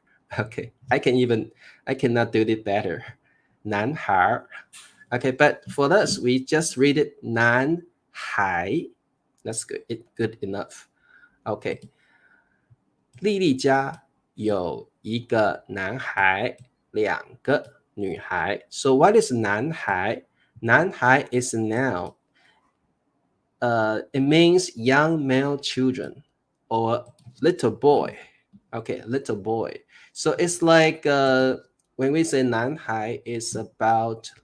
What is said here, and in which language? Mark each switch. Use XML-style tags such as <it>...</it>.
<en>Okay, I cannot do it better.</en> <zh>男孩.</zh> <en>Okay, but for us, we just read it 男孩. That's good. It's good enough. Okay.</en> <zh>莉莉家有一个男孩，两个女孩.</zh> <en>So what is 男孩? 男孩 is a noun. It means young male children or little boy. Okay, little boy. So it's like when we say 男孩, it's about</en>